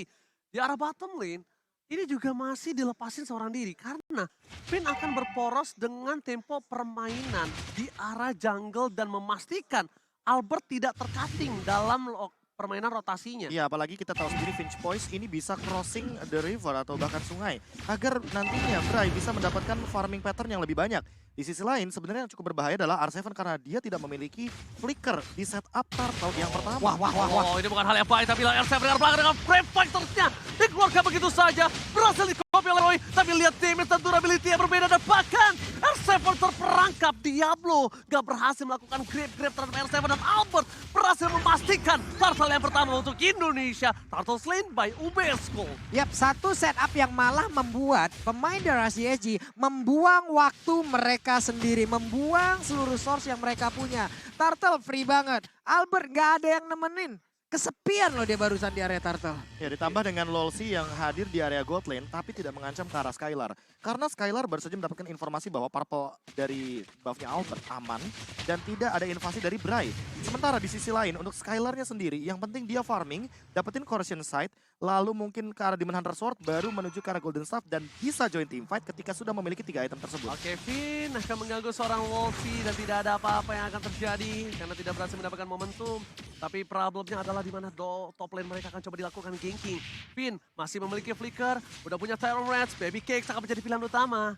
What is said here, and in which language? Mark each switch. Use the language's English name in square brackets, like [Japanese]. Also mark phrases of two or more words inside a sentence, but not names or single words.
[Indonesian] Di arah [English] bottom lane, [Indonesian] ini juga masih dilepasin seorang diri. Karena Finn akan berporos dengan tempo permainan di arah jungle dan memastikan Albert tidak tercutting dalam permainan rotasinya. Iya, apalagi kita tahu sendiri Finch Boys ini bisa [English] crossing the river [Indonesian] atau bahkan sungai. Agar nantinya Bray bisa mendapatkan [English] farming pattern [Indonesian] yang lebih banyak. Di sisi lain sebenarnya yang cukup berbahaya adalah R7 karena dia tidak memiliki flicker di setup Turtle yang pertama. Oh, ini bukan hal yang baik, tapi R7 dengan belakang dengan [English] frame fighter- [Indonesian] nya dikeluarkan begitu saja. Berhasil di-copy oleh Roy, tapi lihat damage dan durability yang berbeda. Dan bahkan R7 terperangkap. Diablo gak berhasil melakukan grab terhadap R7 dan Albert berhasil memastikan Turtle yang pertama untuk Indonesia. [English] Turtle slain by UBS Gold. [Indonesian] Yap, satu setup yang malah membuat pemain dari RCSG membuang waktu mereka sendiri, membuang seluruh source yang mereka punya. Turtle free banget, Albert gak ada yang nemenin. Kesepian loh dia barusan di area Turtle. Ya, ditambah dengan Lolsi yang hadir di area [English] gold lane [Indonesian] tapi tidak mengancam ke arah Skylar. Karena Skylar baru saja mendapatkan informasi bahwa purple dari buffnya Albert aman dan tidak ada invasi dari Bray. Sementara di sisi lain untuk Skylarnya sendiri yang penting dia farming, dapetin Corrosion Sight, lalu mungkin ke arah Demon Hunter Sword baru menuju ke arah Golden Staff dan bisa [English] join team fight [Indonesian] ketika sudah memiliki 3 item tersebut. Oke, Finn akan mengganggu seorang Wolfie dan tidak ada apa-apa yang akan terjadi karena tidak berhasil mendapatkan momentum. Tapi problemnya adalah di mana [English] top lane [Indonesian] mereka akan coba dilakukan ganking. Finn masih memiliki flicker, udah punya Tyrant Rats, Baby Cakes akan menjadi pilihan utama.